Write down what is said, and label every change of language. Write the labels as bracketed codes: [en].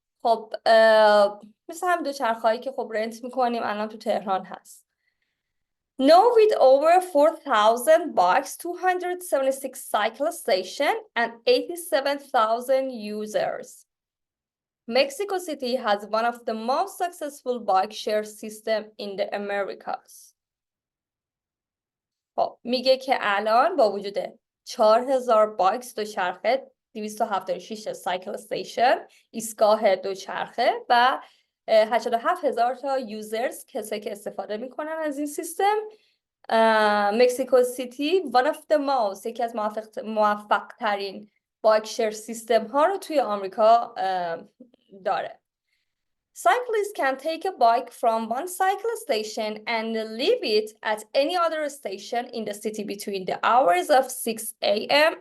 [fa] خب مثل هم دوچرخه‌ای که خب رنت میکنیم الان تو تهران هست. [en] Now with over 4,000 bikes, 276 cycle stations and 87,000 users. Mexico City has one of the most successful bike share system in the Americas. [fa] خب میگه که الان با وجود 4,000 بایکس دوچرخه، 276 سایکل استیشن، ایستگاه دوچرخه و 87,000 تا یوزرز کسی که استفاده میکنن از این سیستم، مکسیکو سیتی [en] one of the most [fa] یکی از موفق ترین بایک شیر سیستم ها رو توی آمریکا داره. [en] Cyclists can take a bike from one cycle station and leave it at any other station in the city between the hours of 6 a.m.